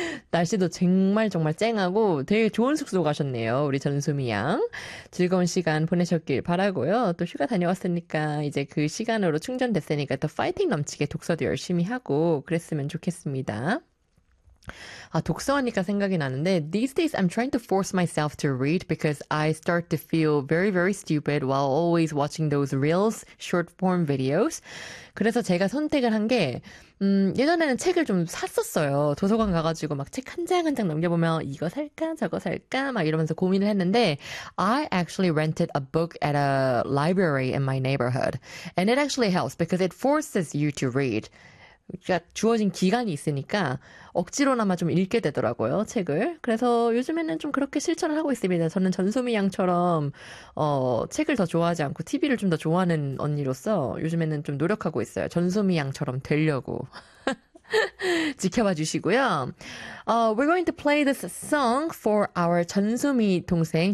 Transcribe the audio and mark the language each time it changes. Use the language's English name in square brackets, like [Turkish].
[Korean] 날씨도 정말 정말 쨍하고 되게 좋은 숙소 가셨네요. 우리 전소미 양. 즐거운 시간 보내셨길 바라고요. 또 휴가 다녀왔으니까 이제 그 시간으로 충전됐으니까 더 파이팅 넘치게 독서도 열심히 하고 그랬으면 좋겠습니다. 아, 독서하니까 생각이 나는데, [English] these days I'm trying to force myself to read because I start to feel very, very stupid while always watching those reels, short form videos. [Korean] 그래서 제가 선택을 한 게, 예전에는 책을 좀 샀었어요. 도서관 가가지고 막책한장한장 넘겨보면 이거 살까, 저거 살까, 막 이러면서 고민을 했는데, [English] I actually rented a book at a library in my neighborhood. And it actually helps because it forces you to read. [Korean] 그러니까 주어진 기간이 있으니까 억지로나마 좀 읽게 되더라고요, 책을. 그래서 요즘에는 좀 그렇게 실천을 하고 있습니다. 저는 전소미 양처럼 책을 더 좋아하지 않고 TV를 좀더 좋아하는 언니로서 요즘에는 좀 노력하고 있어요. 전소미 양처럼 되려고. 지켜봐 주시고요. [English] We're going to play this song for our 전소미 동생.